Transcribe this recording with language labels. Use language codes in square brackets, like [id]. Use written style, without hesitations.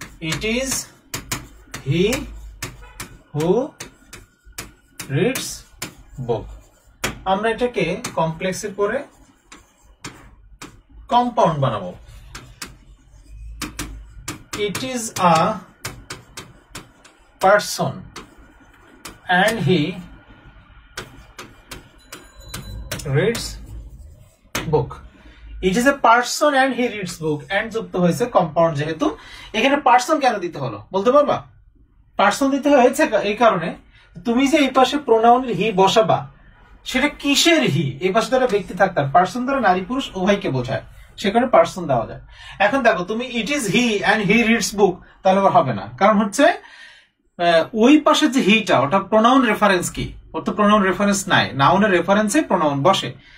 [en] it is he who reads book, [bn] আমরা এটাকে কমপ্লেক্সে করে কম্পাউন্ড বানাবো। [en] It is a person and he reads book. It is a person and he reads book. [bn] and যুক্ত হয়েছে compound, যেহেতু এখানে পার্সন কেন দিতে হলো বলতে পারবা? পার্সন দিতে হয়েছে এই কারণে, তুমি যে এই পাশে প্রোনাউনের হি বসাবা, সেটা কিসের হি? এই পাশে দ্বারা ব্যক্তি থাকতাম, পার্সন দ্বারা নারী পুরুষ উভয়কে বোঝায়। সেখানে পার্সন দেওয়া যায়। এখন দেখো তুমি [en] it is he and he reads book, [bn] তাহলে হবে না, কারণ হচ্ছে ওই পাশে যে হিটা ওটা প্রোনাউন রেফারেন্স কি, ওর তো প্রোনাউন রেফারেন্স নাই, নাউনের রেফারেন্সে প্রোনাউন বসে।